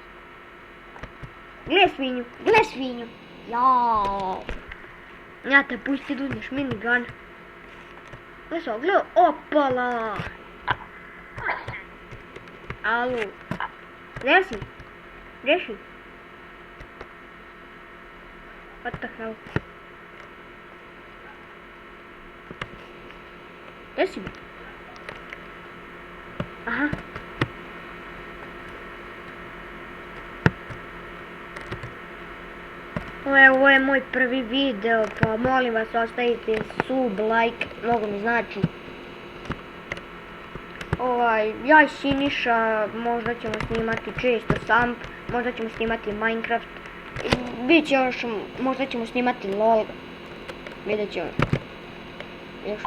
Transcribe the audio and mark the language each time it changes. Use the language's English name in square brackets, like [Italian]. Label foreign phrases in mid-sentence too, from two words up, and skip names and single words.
[Croatian] Gle svinju. Jao. Ja te pusti da uzmeš minigun. Gle, opala. Alo. Gdje si? Gdje si? [English] What the hell? [Croatian] Gdje si? Aha. Ovo je moj prvi video, pa molim vas ostavite sub, like, mnogo mi znači. Ja i Siniša možda ćemo snimati često Samp, možda ćemo snimati Minecraft, biće još, možda ćemo snimati LOL, vidjet ćemo. Još.